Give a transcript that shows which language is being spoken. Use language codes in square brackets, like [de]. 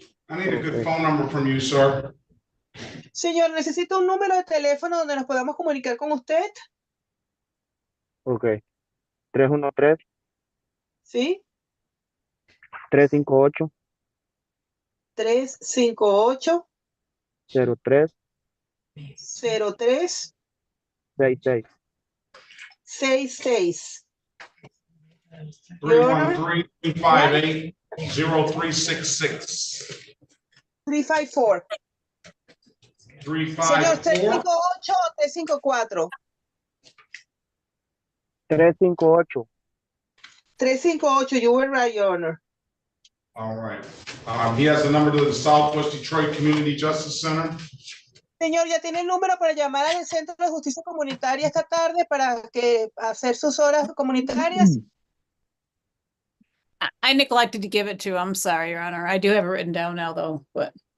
[en] I need a good phone number from you, sir. [es] Señor, necesito un número de teléfono donde nos podamos comunicar con usted. Ok. 313. ¿Sí? 358. 358. 03. 03. 66. 66. 313-258-0366. 354. 354. Señor, 358 o 354. 358. [en] 358, you were right, Your Honor. All right. He has the number to the Southwest Detroit Community Justice Center. [es] Señor, ya tiene el número para llamar al Centro de Justicia Comunitaria esta tarde para hacer sus horas comunitarias. [en] I neglected to give it to him. I'm sorry, Your Honor. I do have it written down now, though, but.